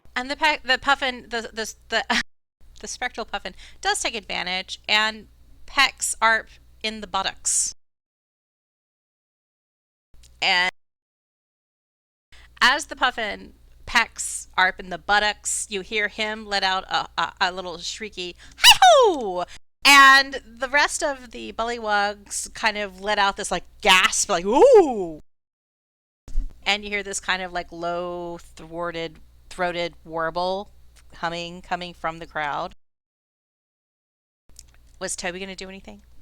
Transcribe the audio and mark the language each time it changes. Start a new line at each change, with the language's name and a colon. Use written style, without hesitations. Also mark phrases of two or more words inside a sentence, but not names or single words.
English: And the Puffin, the spectral Puffin does take advantage and pecks Arp in the buttocks. And as the Puffin pecks Arp in the buttocks, you hear him let out a little shrieky hi-ho! And the rest of the Bullywugs kind of let out this like gasp, like ooh! And you hear this kind of like low throated warble coming from the crowd. Was Toby going to do anything?